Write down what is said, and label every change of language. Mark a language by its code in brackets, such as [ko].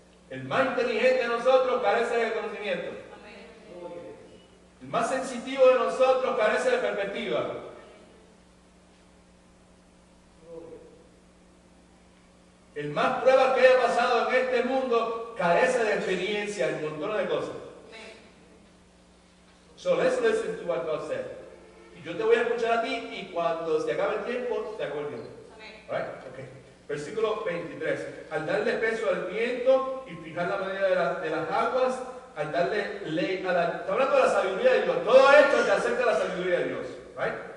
[es] El más inteligente de nosotros carece de conocimiento. El más sensitivo de nosotros carece de perspectiva. El más pruebas que haya pasado en este mundo carece de experiencia en un montón de cosas. [en] So let's listen to what God said. [es] Y yo te voy a escuchar a ti y cuando se acabe el tiempo, se acaba el tiempo. [en] Right? Okay. [es] Versículo 23. Al darle peso al viento y fijar la medida de las aguas, al darle ley a la... Está hablando de la sabiduría de Dios. Todo esto te acerca a la sabiduría de Dios. [en] Right?